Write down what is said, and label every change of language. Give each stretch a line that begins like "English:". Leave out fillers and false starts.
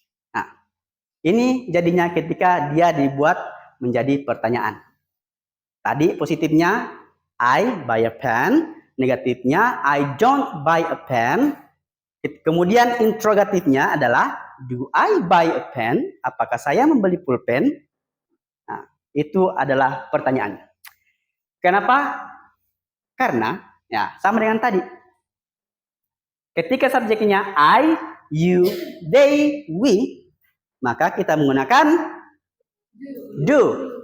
Indonesian: Nah, ini jadinya ketika dia dibuat menjadi pertanyaan. Tadi positifnya
English: I buy a pen,
Indonesian: negatifnya
English: I don't buy a pen.
Indonesian: Kemudian interrogatifnya adalah
English: do I buy a pen?
Indonesian: Apakah saya membeli pulpen? Nah, itu adalah pertanyaan. Kenapa? Karena ya sama dengan tadi. Ketika subjeknya I, you, they, we, maka kita menggunakan do.